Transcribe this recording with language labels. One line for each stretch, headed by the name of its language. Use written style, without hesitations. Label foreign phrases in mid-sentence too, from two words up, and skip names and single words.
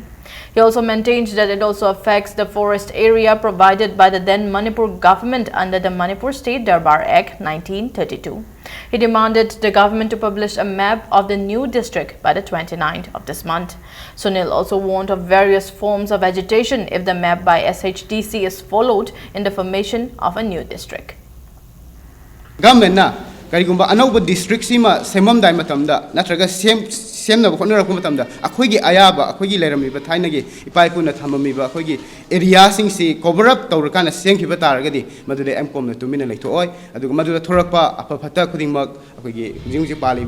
English: He also maintained that it also affects the forest area provided by the then Manipur government under the Manipur State Darbar Act 1932. He demanded the government to publish a map of the new district by the 29th of this month. Sunil also warned of various forms of agitation if the map by SHDC is followed in the formation of a new district.
Manipuri: Government na karigumba anauba district sima semam dai matamda natraga ꯁꯦꯝꯅꯕ ꯍꯣꯠꯅꯔꯛꯄ ꯃꯇꯝꯗ ꯑꯩꯈꯣꯏꯒꯤ ꯑꯌꯥꯕ ꯑꯩꯈꯣꯏꯒꯤ ꯂꯩꯔꯝꯃꯤꯕ ꯊꯥꯏꯅꯒꯤ ꯏꯄꯥ ꯏꯄꯨꯅ ꯊꯝꯃꯝꯃꯤꯕ ꯑꯩꯈꯣꯏꯒꯤ ꯑꯦꯔꯤꯌꯥꯁꯤꯡꯁꯤ ꯀꯣꯚꯔ ꯑꯞ ꯇꯧꯔꯀꯥꯟꯗ ꯁꯦꯝꯈꯤꯕ ꯇꯥꯔꯒꯗꯤ ꯃꯗꯨꯗ ꯑꯦꯝꯀꯣꯝꯅ ꯇꯨꯃꯤꯟꯅ ꯂꯩꯊꯣꯛꯑꯣꯏ ꯑꯗꯨꯒ ꯃꯗꯨꯗ ꯊꯣꯔꯛꯄ ꯑꯐ ꯐꯠꯇ ꯈꯨꯗꯤꯡꯃꯛ ꯑꯩꯈꯣꯏꯒꯤ ꯍꯧꯖꯤꯛ ꯍꯧꯖꯤꯛ ꯄꯥꯜꯂꯤꯕ